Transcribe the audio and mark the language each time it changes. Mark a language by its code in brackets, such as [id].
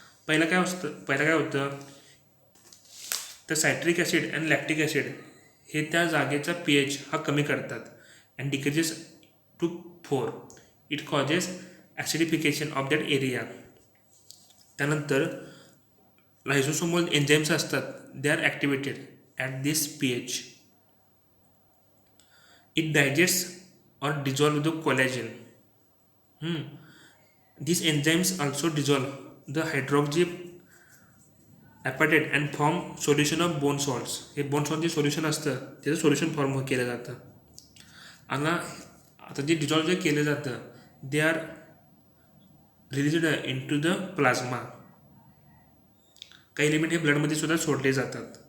[mr] पहिलं काय होतं तर citric acid and lactic acid हे त्या जागेचा pH हा कमी करतात [en] And decreases to 4. It causes acidification of that area. [mr] त्यानंतर लायझोसोमल एन्झाईम्स असतात [en] They are activated at this pH. It digest or dissolve the collagen. These enzymes also dissolve the hydroxy apatite and form solution of bone salts. [mr] हे bone salt जे solution असतं त्याचं solution form केलं जातं. आणि आता जे डिझॉल्व जे केलं जातं [en] They are released into the plasma. [mr] काही एलिमेंट हे ब्लडमध्ये सुद्धा सोडले जातात.